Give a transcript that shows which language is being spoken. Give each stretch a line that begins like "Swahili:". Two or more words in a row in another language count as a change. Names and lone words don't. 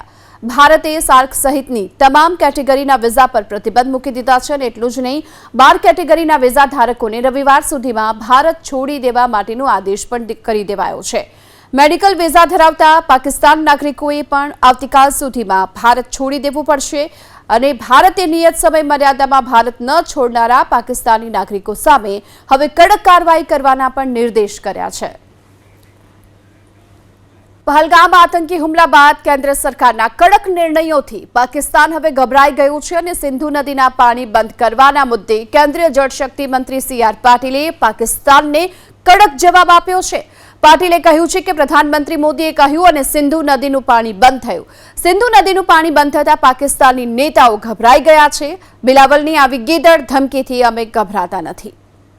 Gujarati: ભારતે સાર્ક સહિતની તમામ કેટેગરીના વિઝા પર પ્રતિબંધ મૂકી દીધા છે અને એટલું જ નહીં 12 કેટેગરીના વિઝા ધારકોને રવિવાર સુધીમાં ભારત છોડી દેવા માટેનો આદેશ પણ કરી દેવાયો છે। મેડિકલ વિઝા ધરાવતા પાકિસ્તાન નાગરિકોએ પણ આવતીકાલ સુધીમાં ભારત છોડી દેવું પડશે અને ભારતે નિયત સમય મર્યાદામાં ભારત ન છોડનારા પાકિસ્તાની નાગરિકો સામે હવે કડક કાર્યવાહી કરવાના પણ નિર્દેશ કર્યા છે। પહલગામ આતંકી હુમલા બાદ કેન્દ્ર સરકારના કડક નિર્ણયોથી પાકિસ્તાન હવે ગભરાઈ ગયું છે અને સિંધુ નદીના પાણી બંધ કરવાના મુદ્દે કેન્દ્રીય જલશક્તિ મંત્રી સીઆર પાટીલે પાકિસ્તાનને કડક જવાબ આપ્યો છે। પાટીલે કહ્યું છે કે પ્રધાનમંત્રી મોદીએ કહ્યું અને સિંધુ નદીનું પાણી બંધ થયું। સિંધુ નદીનું પાણી બંધ થતા પાકિસ્તાની નેતાઓ ગભરાઈ ગયા છે। બિલાવલની આવી ગીદડ ધમકીથી અમે ગભરાતા નથી।